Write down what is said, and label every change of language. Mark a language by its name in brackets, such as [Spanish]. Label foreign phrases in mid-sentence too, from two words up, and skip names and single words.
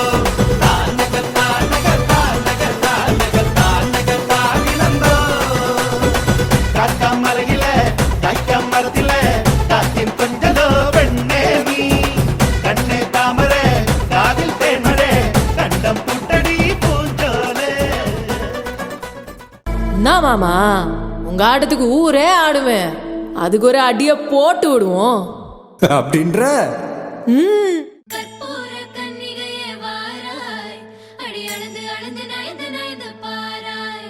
[Malayalam] താനക താനക താനക താനക താനക താതിനന്തോ. കാക്കാം മലയിലെ തൈക്കം മരത്തിലെ കാറ്റിൻ കൊഞ്ചലോ പെണ്ണേ നീ. കണ്ണേ താമരേ കാതിൽ തേന്മഴേ കണ്ടം പൂട്ടടി പൂഞ്ചോലേ. [Tamil] என்ன மாமா, உங்க ஆட்டத்துக்கு ஊரே ஆடுவேன். அதுக்கு ஒரு அடிய போட்டு விடுவோம் அப்படின்ற கற்பூர கன்னிகையே வாராய், அடி அளந்து அளந்து நயந்து நயந்து பாராய்.